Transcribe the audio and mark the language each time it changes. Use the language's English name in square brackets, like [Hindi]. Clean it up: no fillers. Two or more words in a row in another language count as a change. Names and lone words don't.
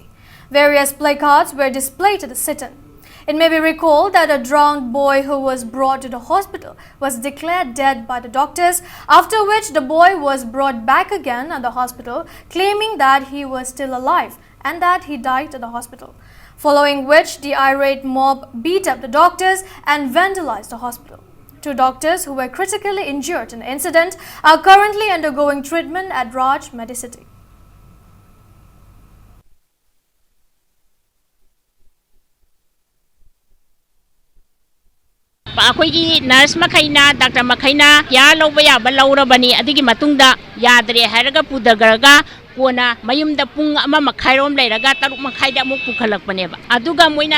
[English] Various placards were displayed at the sit-in. It may be recalled that a drowned boy who was brought to the hospital was declared dead by the doctors, after which the boy was brought back again at the hospital, claiming that he was still alive and that he died at the hospital, following which the irate mob beat up the doctors and vandalized the hospital. 2 doctors who were critically injured in the incident are currently undergoing treatment at Raj Medicity. [Manipuri] ꯑꯩꯈꯣꯏꯒꯤ ꯅꯔꯁ ꯃꯈꯩꯅ ꯗꯥꯛꯇꯔ ꯃꯈꯩꯅ ꯌꯥ ꯂꯧꯕ ꯌꯥꯕ ꯂꯧꯔꯕꯅꯤ ꯑꯗꯨꯒꯤ ꯃꯇꯨꯡꯗ ꯌꯥꯗ꯭ꯔꯦ ꯍꯥꯏꯔꯒ ꯄꯨꯗꯒꯔꯒ ꯀꯣꯟꯅ ꯃꯌꯨꯝꯗ ꯄꯨꯡ 1:30 ꯂꯩꯔꯒ 3:30ꯗ ꯑꯃꯨꯛ ꯄꯨꯈꯠꯂꯛꯄꯅꯦꯕ ꯑꯗꯨꯒ ꯃꯣꯏꯅ